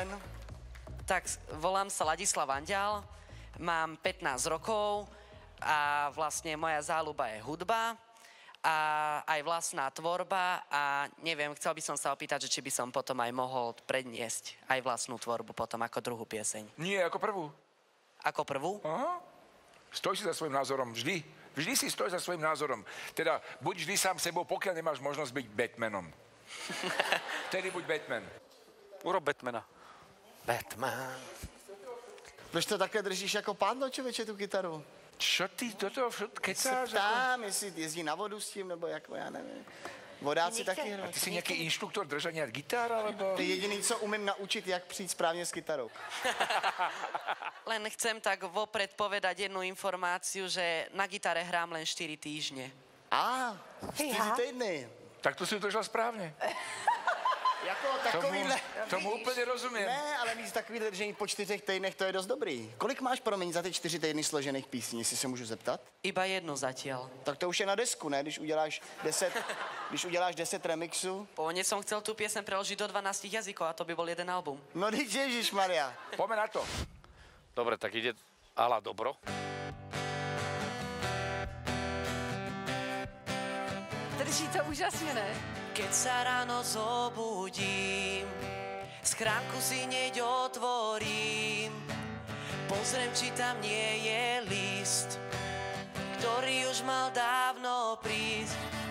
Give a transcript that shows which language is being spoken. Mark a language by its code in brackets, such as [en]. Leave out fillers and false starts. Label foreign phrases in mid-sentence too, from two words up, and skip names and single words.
[sk] Tak volám sa Ladislav Andial, mám 15 rokov a vlastne moja záľuba je hudba a aj vlastná tvorba a neviem, chcel by som sa opýtať, že či by som potom aj mohol predniesť aj vlastnú tvorbu potom ako druhú pieseň. Nie, ako prvú. Ako prvú? Aha. Stoj si za svojím názorom vždy. Vždy si stoj za svojím názorom. Teda buď vždy sám sebou, pokiaľ nemáš možnosť byť Batmanom. Vtedy buď Batman. Urob Batmana. Batman. [cs] Proč to takhle držíš jako pádlo, člověče, tu kytaru? [sk] Čo ty do toho kecáš? [cs] Tam, jestli jezdí na vodu s tím, nebo jako, já nevím. Vodáci taky [sk] A [cs] hrají. [sk] ty si nejaký inštruktor držania gitár, alebo... [cs] To je jediný, co umím naučit, jak přijít správně s kytarou. [sk] Len chcem tak vopred povedať jednu informáciu, že na gitare hrám len 4 týždne. [cs] 4 týdny. [sk] Tak to si udržal správne. [cs] Jako takovýhle... Tomu úplně rozumím. Ne, ale víc takovýhle držení po 4 týdnech, to je dost dobrý. Kolik máš, promiň, za ty 4 týdny složených písní, jestli se můžu zeptat? [sk] Iba jednu zatiaľ. [cs] Tak to už je na desku, ne? Když uděláš 10 remixů. [sk] Pôvodne som chcel tú piesen preložiť do 12 jazykov a to by bol jeden album. [cs] No, ježišmaria. [sk] Poďme na to. Dobre, tak ide ala dobro. [cs] Drží to úžasně, ne? [sk] Keď sa ráno zobudím, schránku si hneď otvorím, pozriem, či tam nie je list, ktorý už mal dávno prísť.